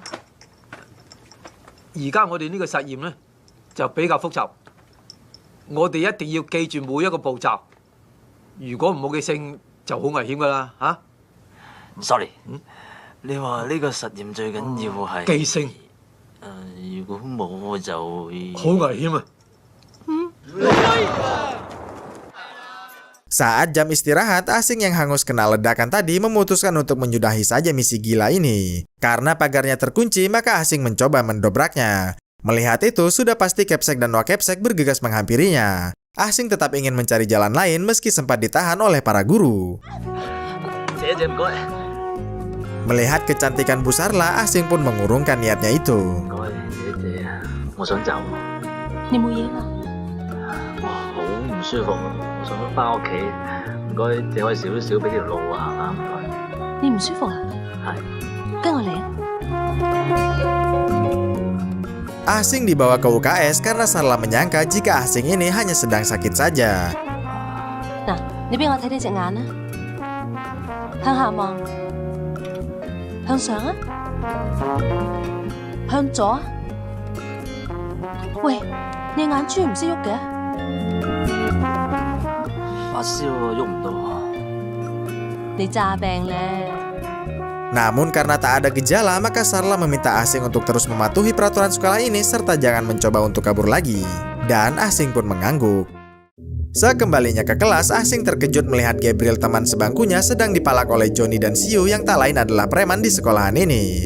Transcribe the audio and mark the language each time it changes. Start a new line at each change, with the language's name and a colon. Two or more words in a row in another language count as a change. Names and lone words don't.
Cantonese: 而家我哋呢個實驗呢，就比較複雜，我哋一定要記住每一個步驟。如果唔好記性，就好危險噶啦嚇。Sorry，你話呢個實驗最緊要係記性。如果冇就會好危險啊。
Indonesian: Saat jam istirahat, Asing yang hangus kena ledakan tadi memutuskan untuk menyudahi saja misi gila ini. Karena pagarnya terkunci, maka Asing mencoba mendobraknya. Melihat itu, sudah pasti Kepsek dan Wak Kepsek bergegas menghampirinya. Asing tetap ingin mencari jalan lain meski sempat ditahan oleh para guru. Melihat kecantikan Bu Sarla, Asing pun mengurungkan niatnya itu.
Cantonese: 我想走，你冇嘢嘛？哇，好唔舒服啊！我想翻屋企，唔該借位少少俾條路行下，唔該。你唔舒服啊？係。跟我嚟啊！
Indonesian: Asing dibawa ke UKS karena Sarla menyangka jika Asing ini hanya sedang sakit saja.
Cantonese: 嗱，你俾我睇呢隻眼啊！ 向下望，向上啊，向左啊。喂，你眼珠唔識喐嘅？發燒啊，喐唔到。你詐病咧？
Indonesian: Namun karena tak ada gejala, maka Sarla meminta Asing untuk terus mematuhi peraturan sekolah ini serta jangan mencoba untuk kabur lagi. Dan Asing pun mengangguk. Sekembalinya ke kelas, Asing terkejut melihat Gabriel teman sebangkunya sedang dipalak oleh Johnny dan Siu yang tak lain adalah preman di sekolahan ini.